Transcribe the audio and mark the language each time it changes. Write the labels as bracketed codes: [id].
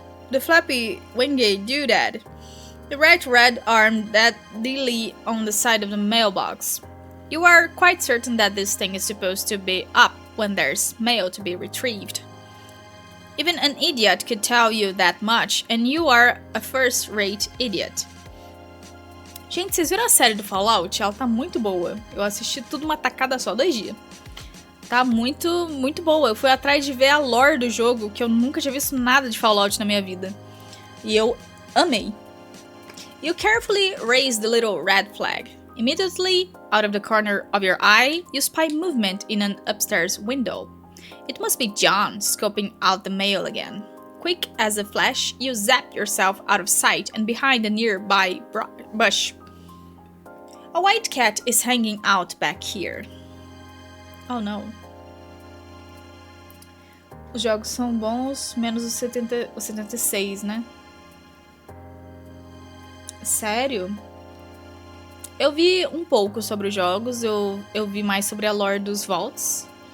[en] The flappy winged doodad. The right red arm that dilly on the side of the mailbox. You are quite certain that this thing is supposed to be up when there's mail to be retrieved. Even an idiot could tell you that much, and you are a first-rate idiot. [pt] Gente, vocês viram a série do Fallout? Ela tá muito boa. Eu assisti tudo uma tacada só, 2 dias. Tá muito, muito boa. Eu fui atrás de ver a lore do jogo, que eu nunca tinha visto nada de Fallout na minha vida. E eu amei. [en] You carefully raise the little red flag. Immediately, out of the corner of your eye, you spy movement in an upstairs window. It must be John scoping out the mail again. Quick as a flash, you zap yourself out of sight and behind a nearby bush. A white cat is hanging out back here. Oh no. [pt] Os jogos são bons, menos o 76, né? Sério? Eu vi um pouco sobre os jogos, eu vi mais sobre a lore dos Vaults.